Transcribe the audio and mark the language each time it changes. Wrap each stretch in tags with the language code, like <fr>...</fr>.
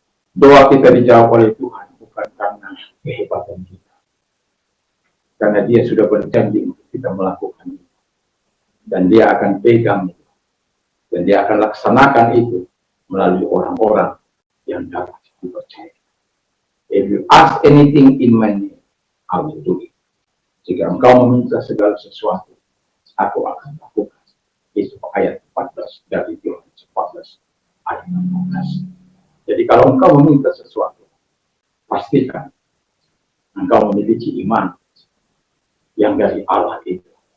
<id>Doa kita dijawab oleh Tuhan bukan karena kehebatan kita. Karena dia sudah berjanji untuk kita melakukan itu. Dan dia akan pegang itu. Dan dia akan laksanakan itu melalui orang-orang yang dapat dipercaya.</id> <en>If you ask anything in my name, I will do it.</en> <id>Jika engkau meminta segala sesuatu, aku akan lakukan. Itu ayat 14 dari Yohanes 14 ayat 14. Jadi kalau engkau meminta sesuatu, pastikan engkau memiliki iman yang dari Allah itu.</id>